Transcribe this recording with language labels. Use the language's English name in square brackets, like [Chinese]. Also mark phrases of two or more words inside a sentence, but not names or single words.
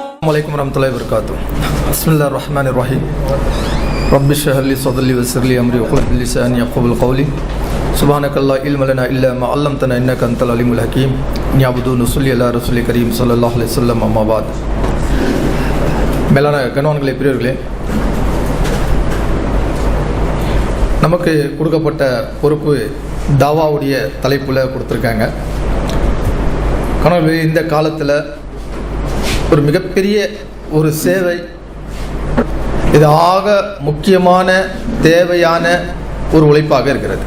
[Arabic] السلام عليكم ورحمة الله وبركاته. بسم الله الرحمن الرحيم. رب اشرح لي صدري ويسر لي أمري واحلل عقدة من لساني يفقهوا قولي. سبحانك لا علم لنا إلا ما علمتنا إنك أنت العليم الحكيم. نعبد نصلي على رسوله الكريم صلى الله عليه وسلم أما بعد. [Tamil] மேலான கணவான்களே, பெரியவர்களே, நமக்கு கொடுக்கப்பட்ட பொறுப்பு தாவாவுடைய தலைப்பில் கொடுத்துருக்காங்க. கணவர்களே, இந்த காலத்தில் ஒரு மிகப்பெரிய ஒரு சேவை, இது ஆக முக்கியமான தேவையான ஒரு உழைப்பாக இருக்கிறது.